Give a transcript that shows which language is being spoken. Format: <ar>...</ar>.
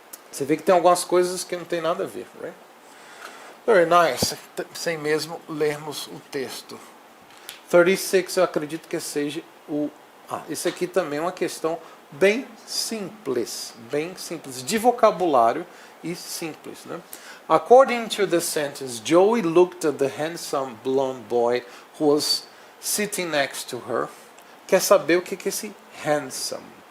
<pt>Você vê que tem algumas coisas que não tem nada a ver,</pt> <en>right? Very nice.</en> <pt>Sem mesmo lermos o texto. 36 eu acredito que seja esse aqui também é uma questão bem simples, de vocabulário e simples, né?</pt> <en>According to the sentence, Joey looked at the handsome blonde boy who was sitting next to her.</en> <pt>Quer saber o que é esse handsome?</pt>